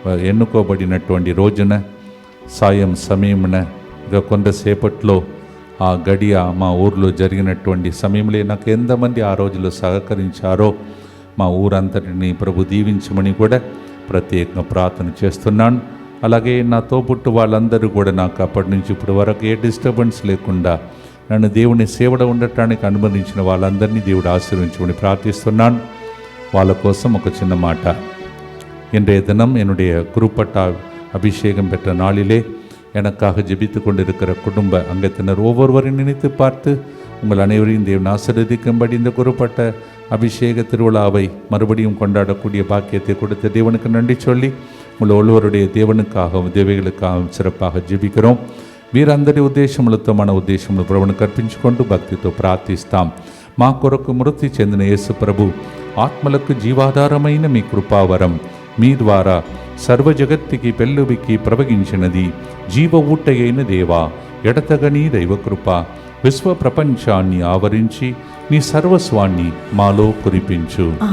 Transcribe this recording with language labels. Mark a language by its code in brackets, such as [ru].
[te] ఎన్నుకోబడినటువంటి రోజున సాయం సమయమున ఇక కొంతసేపట్లో ఆ గడియ మా ఊర్లో జరిగినటువంటి సమయంలో నాకు ఎంతమంది ఆ రోజులో సహకరించారో మా ఊరంతటిని ప్రభు దీవించమని కూడా ప్రత్యేకంగా ప్రార్థన చేస్తున్నాను. అలాగే నా తోబుట్టు వాళ్ళందరూ కూడా నాకు అప్పటి నుంచి ఇప్పటి వరకు ఏ డిస్టర్బెన్స్ లేకుండా నన్ను దేవుని సేవలో ఉండటానికి అనుమతించిన వాళ్ళందరినీ దేవుడు ఆశీర్వదించమని ప్రార్థిస్తున్నాను. వాళ్ళ కోసం ఒక చిన్న మాట. [ta] இன்றைய தினம் என்னுடைய குருப்பட்ட அபிஷேகம் பெற்ற நாளிலே எனக்காக ஜெபித்து கொண்டிருக்கிற குடும்ப அங்கத்தினர் ஒவ்வொருவரையும் நினைத்து பார்த்து உங்கள் அனைவரையும் தேவன் ஆசீர்வதிக்கும்படி இந்த குறிப்பிட்ட அபிஷேக திருவிழாவை மறுபடியும் கொண்டாடக்கூடிய பாக்கியத்தை கொடுத்த தேவனுக்கு நன்றி சொல்லி உங்கள் ஒவ்வொருடைய தேவனுக்காகவும் தேவைகளுக்காகவும் சிறப்பாக జీవిக்கிறோம். [te] వీరందరి ఉద్దేశములతో ఉద్దేశములు ప్రభువును కర్పించుకుంటూ భక్తితో ప్రార్థిస్తాం. మా కొరకు మృతి చెందిన యేసు ప్రభు ఆత్మలకు జీవాధారమైన మీ కృపావరం మీ ద్వారా సర్వ జగత్తుకి పెళ్ళువికి ప్రవగించినది. జీవ ఊటయైన దేవా, ఎడతగని దైవకృప విశ్వ ప్రపంచాన్ని ఆవరించి నీ సర్వస్వాన్ని మాలో కురిపించు.